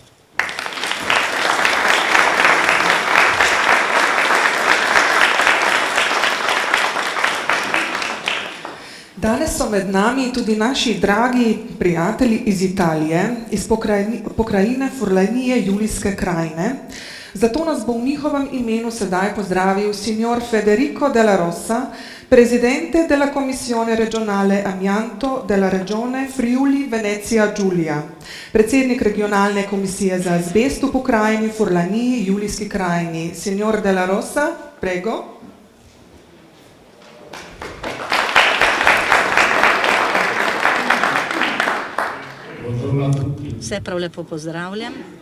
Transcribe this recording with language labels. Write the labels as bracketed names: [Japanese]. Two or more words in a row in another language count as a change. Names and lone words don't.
[Slovenian] Danes so med nami tudi naši dragi prijatelji iz Italije, iz pokrajine Furlanije Julijske krajine. Zato nas bo v njihovem imenu sedaj pozdravil [Italian] signor Federico Della Rossa, presidente della Commissione regionale Amianto della Regione Friuli Venezia Giulia, [Slovenian] predsednik regionalne komisije za azbest v pokrajini Furlaniji Julijski krajini. [Italian] Signor Della Rossa, prego. [Slovenian] Vse prav lepo pozdravljam.